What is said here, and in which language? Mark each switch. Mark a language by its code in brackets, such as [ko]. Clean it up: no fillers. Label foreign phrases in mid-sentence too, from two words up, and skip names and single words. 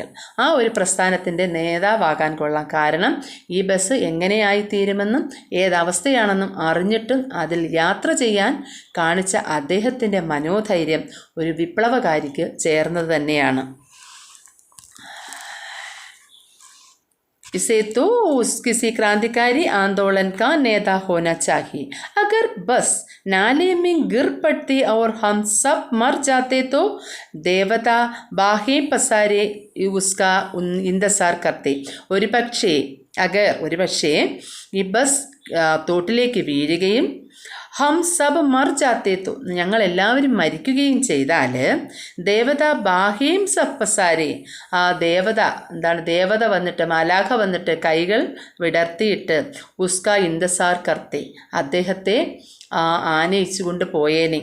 [ml] ആ ഒരു പ്രസ്ഥാനത്തിൻ്റെ നേതാവാകാൻ കൊള്ളാം. കാരണം ഈ ബസ് എങ്ങനെയായിത്തീരുമെന്നും ഏതവസ്ഥയാണെന്നും അറിഞ്ഞിട്ടും അതിൽ യാത്ര ചെയ്യാൻ കാണിച്ച അദ്ദേഹത്തിൻ്റെ മനോധൈര്യം ഒരു വിപ്ലവകാരിക്ക് ചേർന്നത് തന്നെയാണ്. [hi] इसे तो किसी क्रांतिकारी आंदोलन का नेता होना चाहिए। अगर बस नाले में गिर पड़ती और हम सब मर जाते तो देवता बाहें पसारे उसका इंतजार करते। [ml] ഒരു പക്ഷേ ഈ ബസ് തോട്ടിലേക്ക് വീഴുകയും [hi] हम सब मर जाते तो [ml] ഞങ്ങളെല്ലാവരും മരിക്കുകയും ചെയ്താൽ [hi] देवता बाह्यं सप्पसारे [ml] ആ ദേവത വന്നിട്ട് മാലാഖ വന്നിട്ട് കൈകൾ വിടർത്തിയിട്ട് [hi] उसका इंतज़ार करते [ml] അദ്ദേഹത്തെ ആനയിച്ചു കൊണ്ട് പോയേനെ.